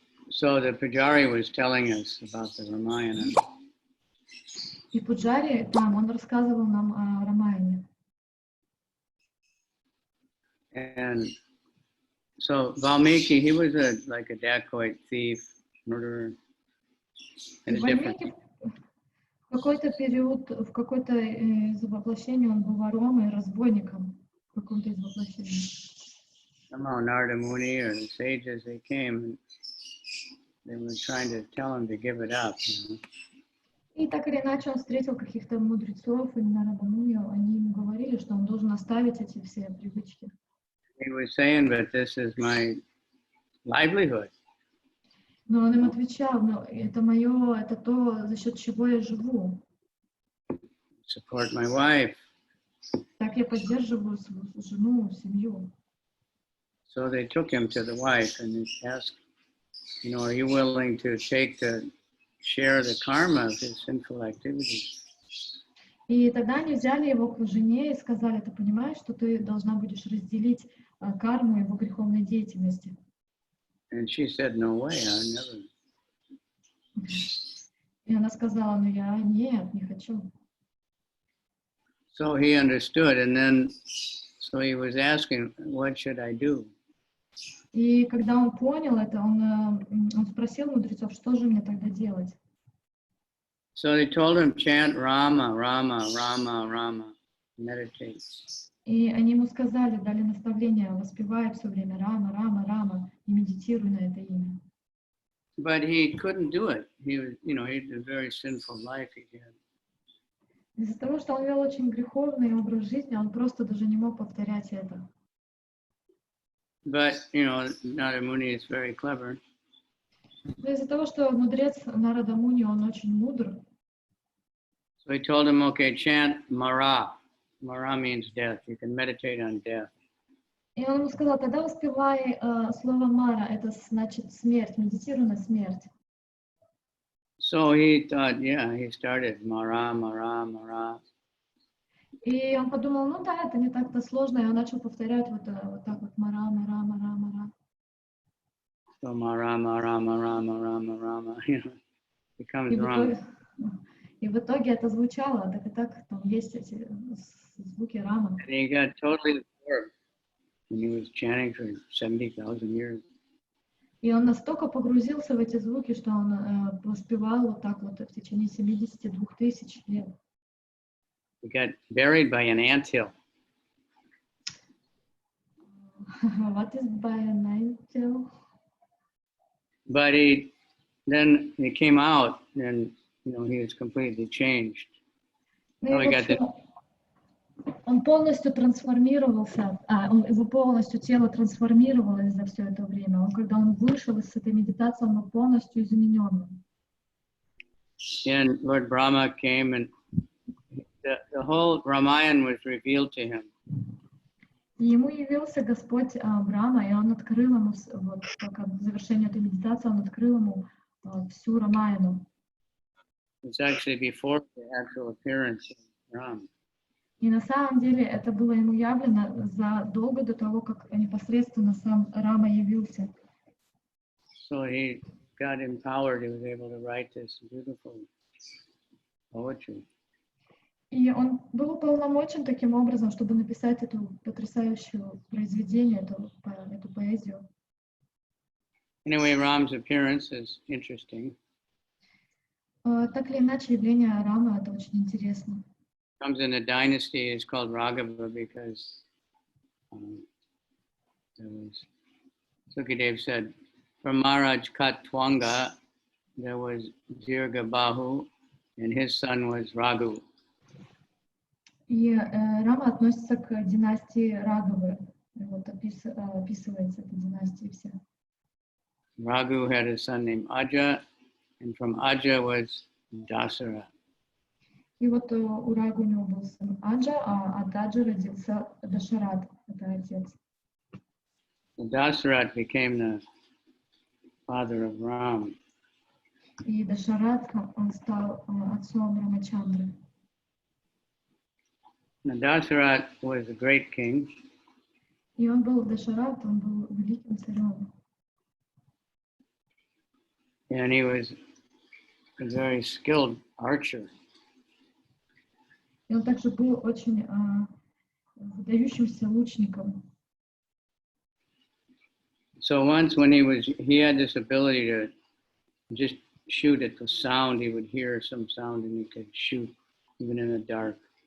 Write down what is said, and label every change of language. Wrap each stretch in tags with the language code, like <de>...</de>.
<en>So the Pujari was telling us about the Ramayana.</en> <ru>И Пуджари там, он рассказывал нам о Рамаяне.</ru> <en>And so Valmiki, he was like a dacoit, thief, murderer.</en> <ru>И Вальмики в какой-то период, в какой-то из воплощений он был вором и разбойником. В каком-то из воплощений.</ru> <en>Somehow Narada Muni or the sages, they came and they were trying to tell him to give it up.</en> <ru>И так или иначе он встретил каких-то мудрецов или Нарада Муни, они ему говорили, что он должен оставить эти все привычки.</ru> <en>He was saying, but this is my livelihood.</en> <ru>Но он им отвечал, но это мое, это то, за счет чего я живу.</ru> <en>Support my wife.</en> <ru>Так я поддерживаю свою жену, семью.</ru> <en>So they took him to the wife and they asked, are you willing to share the karma of his sinful activities?</en> <ru>И тогда они взяли его к жене и сказали, ты понимаешь, что ты должна будешь разделить карму его греховной деятельности.</ru> <en>And she said, no way, I never.</en> <ru>И она сказала, нет, не хочу.</ru> <en>So he understood, and then, so he was asking, what should I do?</en> <ru>И когда он понял это, он спросил мудрецов, что же мне тогда делать?</ru> <en>So they told him, chant Rama, Rama, Rama, Rama, meditate.</en> <ru>И они ему сказали, дали наставление, воспевай все время Рама, Рама, Рама, и медитируй на это имя.</ru> <en>But he couldn't do it. He was, he had a very sinful life he had.</en> <ru>Из-за того, что он вел очень греховный образ жизни, он просто даже не мог повторять это.</ru> <en>But, Narada Muni is very clever.</en> <ru>Но из-за того, что мудрец Нарада Муни, он очень мудр.</ru> <en>So he told him, okay, chant Mara. Mara means death. You can meditate on death.</en> <ru>И он ему сказал, тогда воспевай слово Мара, это значит смерть, медитируй на смерть.</ru> <en>So he thought, he started Mara, Mara, Mara.</en> <ru>И он подумал, да, это не так-то сложно, и он начал повторять вот так вот Мара, Мара, Мара, Мара.</ru> <en>So Mara, Mara, Mara, Mara, Mara, becomes Rama.</en> <ru>И в итоге это звучало, так и так, там есть эти звуки Рама.</ru> <en>And he got totally absorbed when he was chanting for 70,000 years.</en> <ru>И он настолько погрузился в эти звуки, что он воспевал вот так вот в течение 72 тысяч лет.</ru> <en>He got buried by an anthill. What is by an anthill? But then he came out and he was completely changed.</en> <ru>Он полностью трансформировался, его полностью тело трансформировалось за все это время. Когда он вышел из этой медитации, он был полностью измененным.</ru> <en>And Lord Brahma came and the whole Ramayana was revealed to him.</en> <ru>И ему явился Господь Брахма, и он открыл ему, вот по завершению этой медитации, он открыл ему всю Рамаяну.</ru> <en>It's actually before the actual appearance of Ram.</en> <ru>И на самом деле это было ему явлено задолго до того, как непосредственно сам Рама явился.</ru> <en>So he got empowered, he was able to write this beautiful poetry.</en> <ru>И он был уполномочен таким образом, чтобы написать эту потрясающую произведение, эту поэзию.</ru> <en>Anyway, Ram's appearance is interesting.</en> <ru>Так или иначе, явление Рамы — это очень интересно.</ru> <en>Comes in a dynasty. It's called Raghava because Sukadev said, from Maharaj Katwanga, there was Dirgha Bahu, and his son was Raghu.</en> <ru>И Рама относится к династии Рагавы. Вот описывается эта династия вся.</ru> <en>Raghu had a son named Aja, and from Aja was Dasara.</en> <ru>И вот у Рагу у него был сын Аджа, а от Аджа родился Дашарат, это отец.</ru> <en>Dasarat became the father of Ram.</en> <ru>И Дашарат, он стал отцом Рамачандры.</ru> <en>Now, Dasarat was a great king.</en> <ru>И он был Дашарат, он был великим царем.</ru> <en>And he was a very skilled archer.</en> <ru>И он также был очень выдающимся лучником.</ru> <en>So once when he had this ability to just shoot at the sound, he would hear some sound and he could shoot even in the dark.</en>